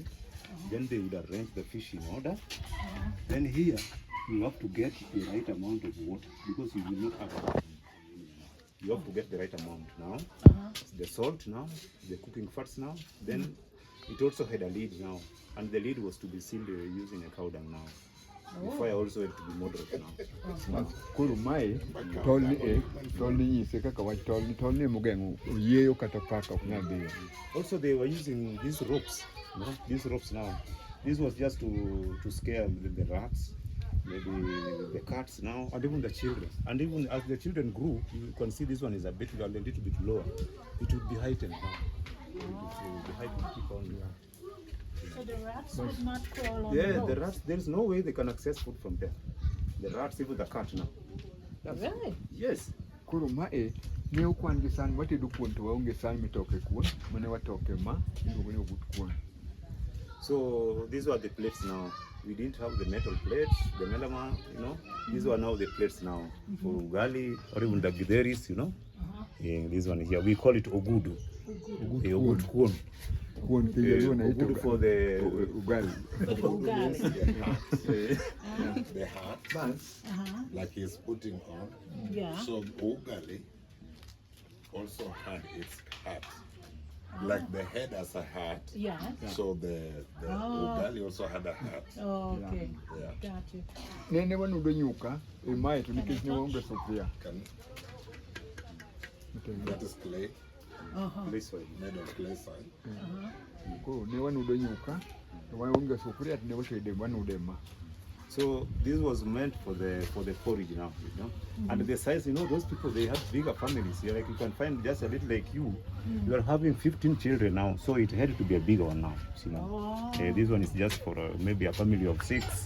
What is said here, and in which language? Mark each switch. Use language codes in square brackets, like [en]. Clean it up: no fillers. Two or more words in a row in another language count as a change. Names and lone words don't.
[en] Then they would arrange the fish in order. Then here, you have to get the right amount of water because you will not have. You have to get the right amount now. The salt now, the cooking fats now. Then it also had a lid now, and the lid was to be sealed using a cow dung now. The fire also had to be moderate now. [luo] Kuru mai tolni nyise kaka wach tolni mogengo yeyo kata paka ok nyal dhiyo. [en] Also, they were using these ropes. You know, these ropes now. This was just to scare the rats, maybe the cats now, and even the children. And even as the children grew, you can see this one is a little bit lower. It would be heightened now. It would be heightened, keep on. So the rats would not crawl on Yeah, the the rats, there is no way they can access food from there. The rats, even the cat now. Really? Yes. [luo] Koro mae ne okwan gi san watedo kuon to waonge san mitoke kuon mane watoke ma iluongo ni ogut kuon. [en] So these were the plates now. We didn't have the metal plates, the melama, you know. These were now the plates now for ugali or even the gideris, you know. Yeah, this one here, we call it ogudu. [luo] Ogut kuon. Kuon kijaluo naita [en] Ogudu for the ugali. The hat, like he's putting on. Yeah. So ugali also had its hat. Like the head as a hat. Yeah. So the ugali also had a hat. Oh, okay. Yeah. Got you. [luo] Ne wanudo nyuka e mae to nikech ne waonge sufria. [en] That is clay, clay soil. made of clay soil. [luo] Koro ne wanudo nyuka to waonge sufria to ne watede wanude ma. [en] So this was meant for the forage now, you know. And the size, you know, those people, they have bigger families. Yeah, like you can find just a little like you. You are having 15 children now, so it had to be a bigger one now. You know, this one is just for maybe a family of 6.